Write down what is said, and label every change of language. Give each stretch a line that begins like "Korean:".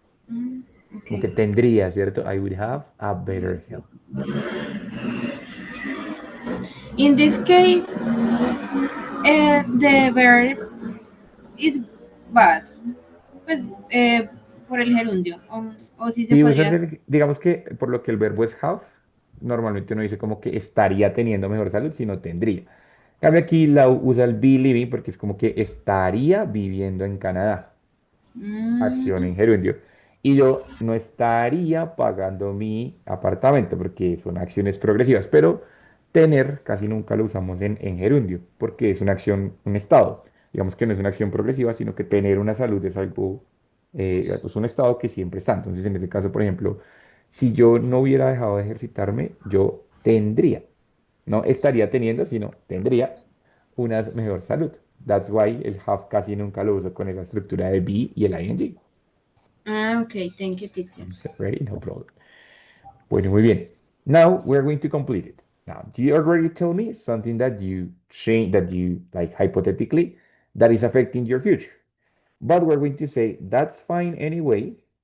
Spanish: Mm, Como que
English: okay.
Spanish: tendría, ¿cierto?
English: I would have a better health. In this case, the verb is bad.
Spanish: Pues por el gerundio. O si se Si usas podría. el, digamos que por lo que el verbo es have, normalmente uno dice como que estaría teniendo mejor salud si no tendría. En cambio aquí usa el be living porque es como que estaría viviendo en Canadá. Acción Mm, en gerundio. Y yo no estaría pagando mi apartamento porque son acciones progresivas, pero tener casi nunca lo usamos en gerundio porque es una acción, un estado. Digamos que no es una acción progresiva, sino que tener una salud es algo, es un estado que siempre está. Entonces, en ese caso, por ejemplo, si yo no hubiera dejado de ejercitarme, yo tendría, no estaría teniendo, sino tendría una mejor salud.
English: That's why
Spanish: el have casi nunca lo uso con esa estructura de be y el ing.
English: ok, thank you, teacher. Ready? No problem.
Spanish: Bueno, muy bien.
English: Now we're going to complete it. Now, do you already tell me something that you change, that you like hypothetically, that is affecting your future? But we're going to say that's fine anyway.